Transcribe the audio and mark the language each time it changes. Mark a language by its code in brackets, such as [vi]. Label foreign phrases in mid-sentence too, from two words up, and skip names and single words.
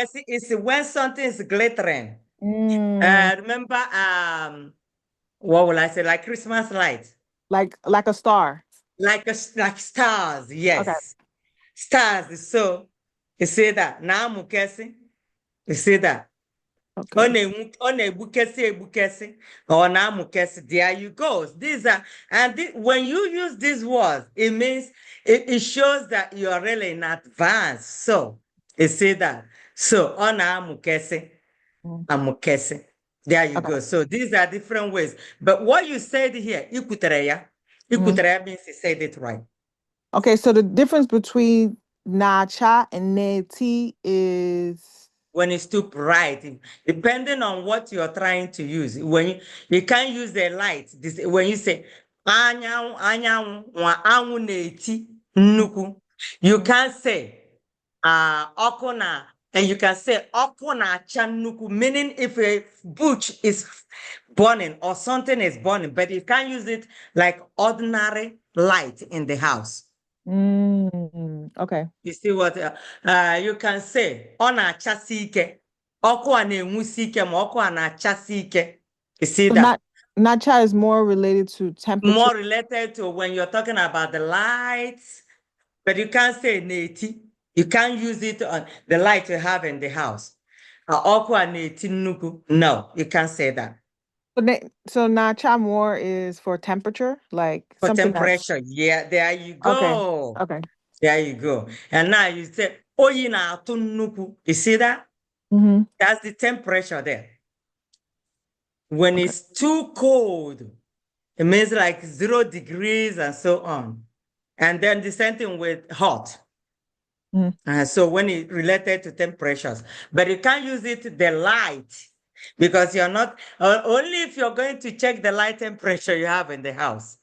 [en] Mukesi is when something is glittering. mm, Remember, what will I say? Like Christmas lights, like a star? like stars. Okay, Yes, stars. So you see that now, Mukesi. You see that. okay. [ig] Ọ na-egbukesi egbukesi ọ na-amụkesi. [en] There you go. These are when you use these words, it means it shows that you are really in advance. So you see that. So [ig] ọ na-amụkesi Mm, amụkesi. [en] There you okay. go. So these are different ways. But what you said here, [ig] ikutere ya. Mhm. Ikutere ya [en] means you said it right. Okay, so the difference between [ig] na cha [en] and ne ti is When it's too bright, depending on what you're trying to use. When you can't use the light, when you say [ig] anyanwụ anyanwụ nwa anwụ na-eti nnukwu, [en] you Mhm. can't say [ig] ọkụ na, [en] and you can say [ig] ọkụ na-acha nnukwu, [en] meaning if a bush is burning or something is burning, but you can't use it like ordinary light in the house. Okay. You see what you can say? [ig] Ọ na-achasi ike. Ọkụ a na-enwusi ike ma ọkụ a na-achasi ike. [en] You see So that? not cha is more related to temperature. More related to when you're talking about the lights, but you can't say neti. You can't use it on the light you have in the house. [ig] Ọkụ a na-eti nnukwu. [en] No, you can't say that. So [ig] na cha [en] more is for temperature, like For something that's temperature, yeah, there you okay. go. Okay. There you go. And now you say, [ig] oyi na-atụ nnukwu. [en] You see that? Mm-hmm. That's the temperature there. When Okay. it's too cold, it means like 0 degrees and so on. And then the same thing with hot. Mm-hmm. So when it related to temperatures, but you can't use it the light because you're not only if you're going to check the light temperature you have in the house.